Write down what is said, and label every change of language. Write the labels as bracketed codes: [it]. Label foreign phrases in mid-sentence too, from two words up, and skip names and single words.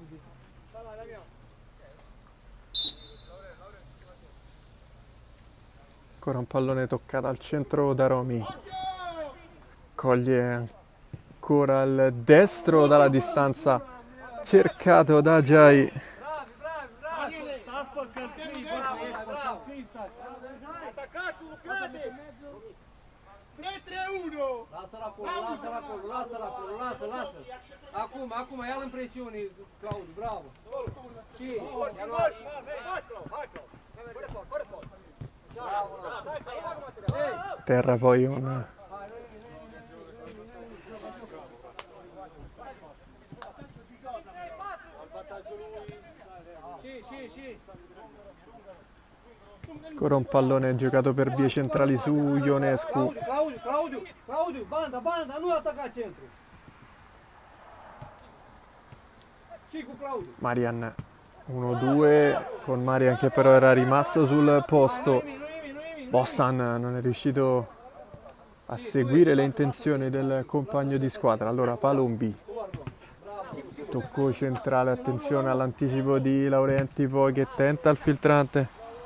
[it] Ancora un pallone toccato al centro da Romi. Coglie ancora il destro dalla distanza, cercato da Giai. [ro] Attaccați, lucrate! 3-3-1! Lasă-l acolo, lasă. Acum, ia-l în presiune, Claudiu, bravo. Și, [it] Terra poi un Sì. ancora un pallone giocato per vie centrali su Ionescu. [ro] Claudiu, banda, nu ataca centru. Și cu Claudiu. [it] Marian 1-2 con Marian che però era rimasto sul posto. Bostan non è riuscito a seguire le intenzioni del compagno di squadra. Allora Palombi, tocco centrale, attenzione all'anticipo di Laurenti poi che tenta il filtrante.